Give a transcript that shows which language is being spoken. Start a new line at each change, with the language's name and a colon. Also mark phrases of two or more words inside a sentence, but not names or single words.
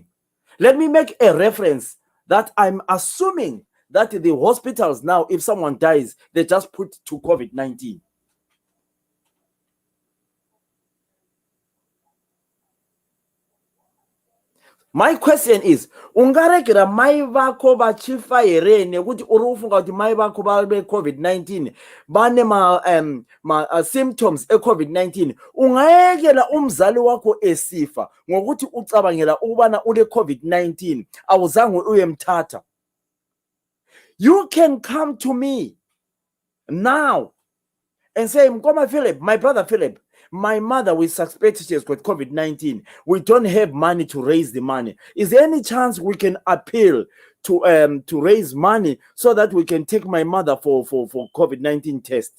English: Let me make a reference that I'm assuming that the hospitals now, if someone dies, they just put to COVID-19. My question is,
Shona: ungarekera mai vako vachifa here nekuti uri kufunga kuti mai vako vabe COVID-19 bane ma symptoms e-COVID-19,
North Ndebele: ungayekela umzali wako esifa ngokuti ucabangela ukubana ule COVID-19 awuzange uyemthatha?
English: You can come to me now and say, Mkoma Philip, my brother Philip, my mother, we suspect she has got COVID-19. We don't have money to raise the money. Is there any chance we can appeal to raise money so that we can take my mother for COVID-19 test?